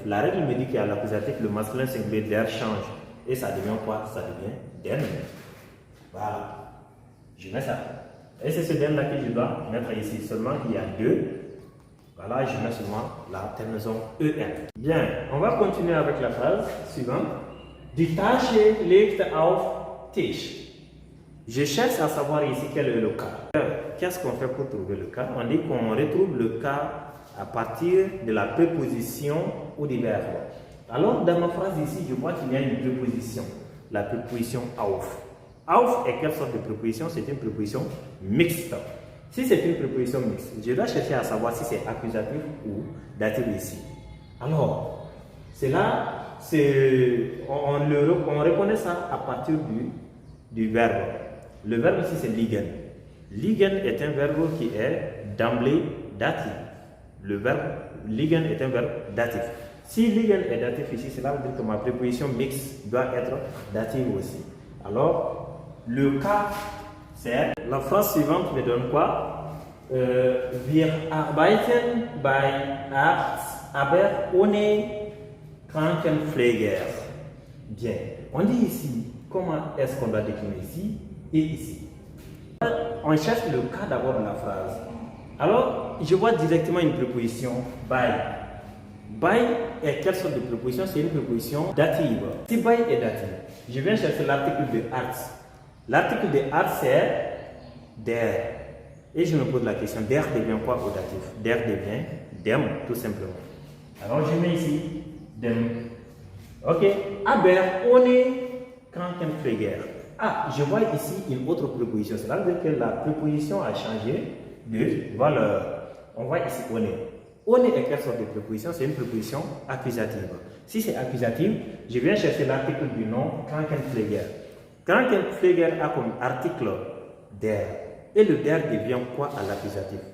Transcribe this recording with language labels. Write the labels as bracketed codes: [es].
[fr] La règle me dit qu'à l'accusatif, le masculin singulier der change. Et ça devient quoi? Ça devient den. Voilà. Je mets ça. Et c'est ce den là que je dois mettre ici. Seulement il y a deux. Voilà, je mets seulement la terminaison EN. Bien, on va continuer avec la phrase suivante. [de] Die Tasche liegt auf Tisch. [fr] Je cherche à savoir ici quel est le cas. Qu'est-ce qu'on fait pour trouver le cas? On dit qu'on retrouve le cas à partir de la préposition ou du verbe. Alors, dans ma phrase ici, je vois qu'il y a une préposition, la préposition auf. Auf est quelle sorte de préposition? C'est une préposition mixte. Si c'est une préposition mixte, je dois chercher à savoir si c'est accusatif ou datif ici. Alors, c'est là, on reconnaît ça à partir du verbe. Le verbe ici, c'est liegen. Liegen est un verbe qui est d'emblée datif. Le verbe liegen est un verbe datif. Si liegen est datif ici, cela veut dire que ma préposition mixte doit être dative aussi. Alors, le cas, c'est la phrase suivante me donne quoi? [de] Wir arbeiten bei Arzt, aber ohne Krankenpfleger. [fr] Bien. On dit ici, comment est-ce qu'on doit décliner ici et ici? On cherche le cas d'abord de la phrase. Alors, je vois directement une préposition by. By est quelle sorte de préposition? C'est une préposition dative. Si by est dative, je viens chercher l'article de Arzt. L'article de Arzt c'est der. Et je me pose la question, der devient quoi au datif? Der devient dem, tout simplement. Alors je mets ici dem. Ok. [de] Aber ohne Krankenpfleger. [fr] Ah, je vois ici une autre préposition. Cela veut dire que la préposition a changé de valeur. On voit ici ohne. Ohne est quelle sorte de préposition? C'est une préposition accusative. Si c'est accusative, je viens chercher l'article du nom Krankenpfleger. Krankenpfleger a comme article der. Et le der devient quoi à l'accusatif?